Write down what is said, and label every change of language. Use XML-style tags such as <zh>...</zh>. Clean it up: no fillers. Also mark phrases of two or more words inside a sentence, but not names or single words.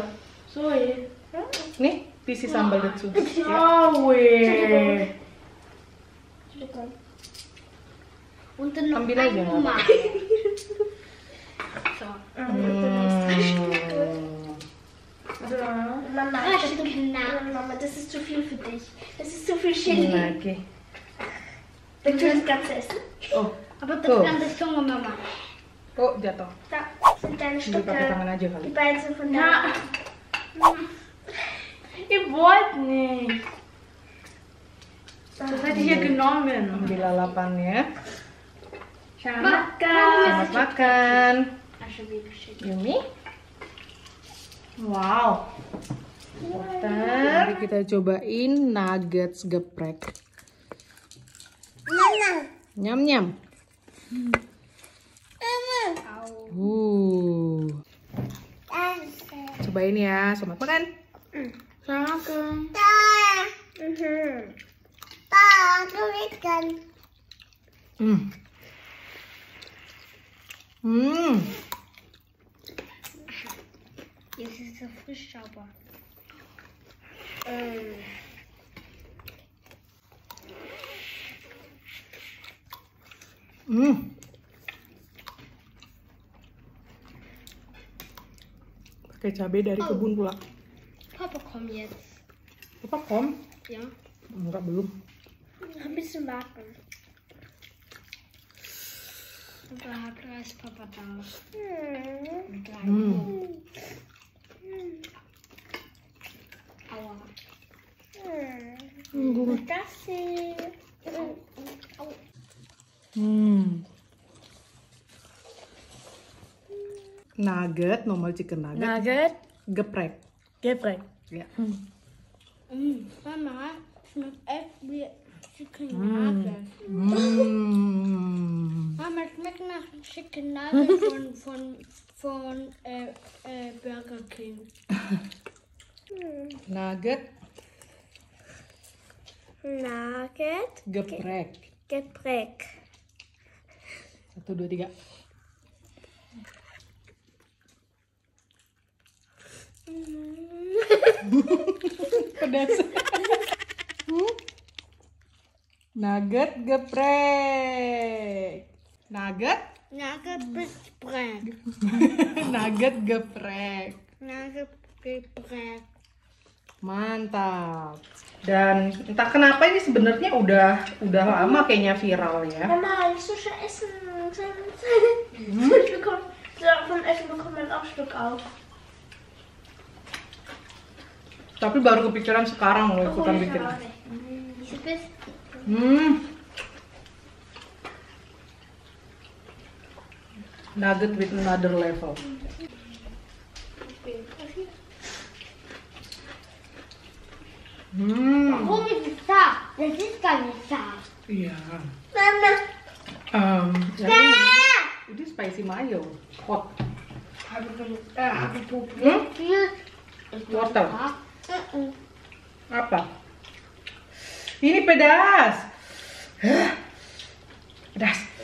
<id>Nih, isi sambal dazu. Ambil aja.</id> <de>Mama, Mama, das ist zu viel für dich. Das ist zu viel Chili. Okay. Willst du das Ganze essen? Oh, Aber das Ganze ist Hunger, Mama.</de> <id>Oh, jatuh.</id> <de>Da sind deine</de> <id>Pakai</id> <de>Stücke.</de> <id>tangan aja kali.</id> <de>Die beiden sind von da. Ihr wollt nicht. Das hätte ich ja genommen.</de> <id>Ambil lalapannya. Makan. Selamat makan. Yumi. Wow. Mari kita cobain nuggets geprek. Nyam nyam. Cobain ya, selamat makan. Selamat makan.</id> <de>Jetzt ist er frisch sauber.</de> <id>Pakai cabai dari kebun pula.</id> <de>Papa, komm jetzt. Papa kom? Ja.</de> <id>Enggak, belum.</id> <de>Ein bisschen warten. Und da ist Papa da. Aua. Gut. Das hier.</de> <en>Nugget, normal chicken nugget. Nugget.</en> <id>Geprek. Geprek. Ya.</id> <de>Mama, schmeckt echt wie</de> <en>Chicken Nugget.</en> <de>Mama, schmeckt nach</de> <en>Chicken Nugget</en> <de>von Burger King.</de> <id>Nugget Nugget. geprek. Geprek. 1, 2, 3. Pedas. Nugget geprek. Nugget? Nugget geprek. Nugget geprek. Nugget geprek. Mantap. Dan entah kenapa ini sebenarnya udah lama kayaknya viral ya.</id> <de>Mama, ich soll schon essen. Vom Essen bekommt man auch Stück auf.</de> <id>Tapi baru kepikiran sekarang loh ikutan bikin.</id> <en>Nugget with another level.</en> <de>Warum ist es scharf? Das ist gar nicht scharf.</de> <id>Iya. Mama. Yang ini</id> <en>spicy mayo, hot.</en> <id>Wortel. Apa? Ini pedas. Pedas.</id>